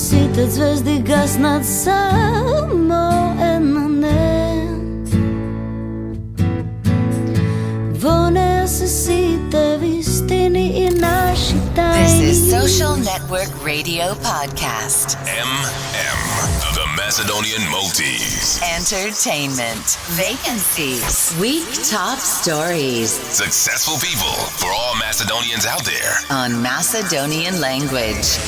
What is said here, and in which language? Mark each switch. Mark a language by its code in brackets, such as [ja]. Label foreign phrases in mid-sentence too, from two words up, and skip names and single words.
[mk] светат звезди гаснат само една не. Во нея се сите вистини и наши тајни. [en] This is Social Network Radio Podcast. MM, the Macedonian Multis. Entertainment. Vacancies. Week top stories. Successful people for all Macedonians out there. On Macedonian language.